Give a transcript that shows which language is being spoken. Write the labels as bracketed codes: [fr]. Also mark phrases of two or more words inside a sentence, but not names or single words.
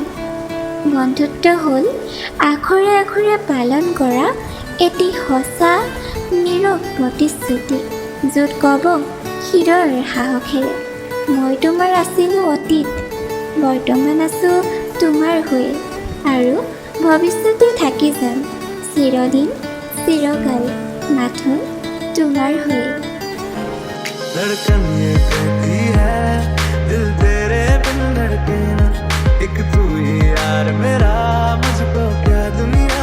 [as] বন্ধুত্ব হ'ল আখৰে আখৰে পালন কৰা এটি সঁচা নীৰৱ প্ৰতিশ্ৰুতি, য'ত ক'ব হৃদয়ৰ সাহসেৰে, মই তোমাৰ আছিলোঁ অতীত, বৰ্তমান আছোঁ তোমাৰ হৈয়ে, আৰু ভৱিষ্যতে থাকি যাম চিৰদিন চিৰকাল মাথোন তোমাৰ হৈয়ে। [hi] धड़कन ये कहती है दिल तेरे बिन धड़के ना, एक तू ही यार मेरा, मुझको क्या दुनिया